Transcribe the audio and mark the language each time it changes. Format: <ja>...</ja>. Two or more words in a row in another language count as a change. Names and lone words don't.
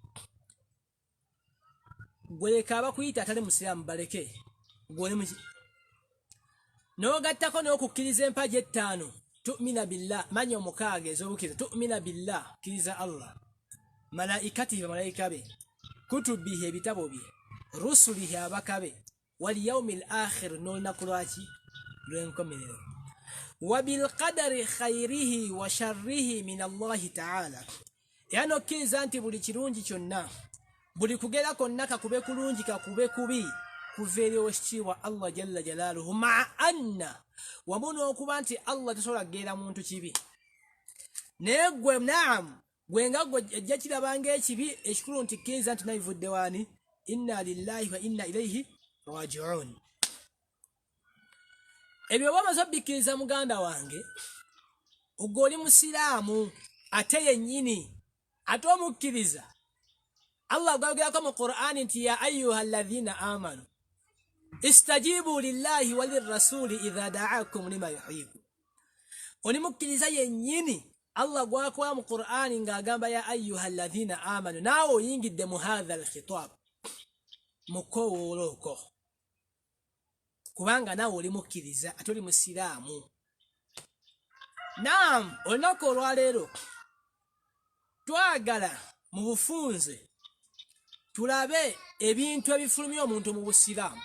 <lg>Gwe leka abakuyita atali musiraamu baleke, gwe oli muki? N'ogattako n'okukkiriza empagi ettaano,</lg> <ar>تؤمن بالله,</ar> <lg>manya omukaaga ez'obukkiriza,</lg> <ar>تؤمن بالله,</ar> <lg>kkiriza Allah, malaikatihi, bamalayika be, kutubihi, ebitabo bye, rusulihi, abaka be,</lg> <ar>واليوم الآخر,</ar> <lg>n'olunaku lwaki? Lw'enkomerero,</lg> <ar>وبالقدر خيره وشره من الله تعالى,</ar> <lg>era n'okkiriza nti buli kirungi kyonna, buli kugera konna, kakube kulungi kakube kubi, kuva eri ow'ekitiibwa Allah</lg> <ar>جل جلاله, مع أن,</ar> <lg>wamu n'okuba nti Allah tasobola kugera muntu kibi. Naye gwe naamu, gwe nga gwe ajja kirabanga ekibi, ekikulu nti kkiriza nti nabivudde waani?</lg> <ar>إنا لله وإنا إليه راجعون.</ar> <lg>Ebyo oba omaze obikkiriza muganda wange, ogwo oli musiraamu ate yennyini, ate omukkiriza.</lg> <ar>Allah</ar> <lg>gwayogerako mu Qur'ani nti</lg> <ar>يا أيها الذين آمنوا استجيبوا لله وللرسول إذا دعاكم لما يحييكم.</ar> <lg>Oli mukkiriza yennyini Allah gwakola mu Qur'ani ng'agamba</lg> <ar>يا أيها الذين آمنوا,</ar> <lg>naawe oyingidde mu</lg> <ar>هذا الخطاب,</ar> <lg>mukowooloko, kubanga naawe oli mukkiriza ate oli musiraamu. Naam, olunaku olwaleero twagala mu bufunze tulabe ebintu ebifulumya omuntu mu busiraamu.</lg>